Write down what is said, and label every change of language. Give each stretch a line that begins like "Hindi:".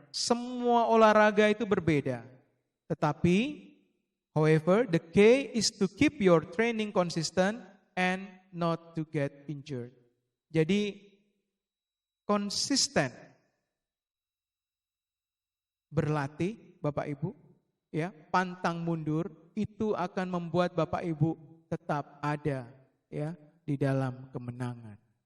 Indonesian: Semua olahraga itu berbeda. Tetapi,
English: however, the key is to keep your training consistent and not to get injured.
Indonesian: Jadi, konsisten berlatih, Bapak Ibu, ya, pantang mundur, itu akan membuat Bapak Ibu tetap ada, ya, di dalam kemenangan.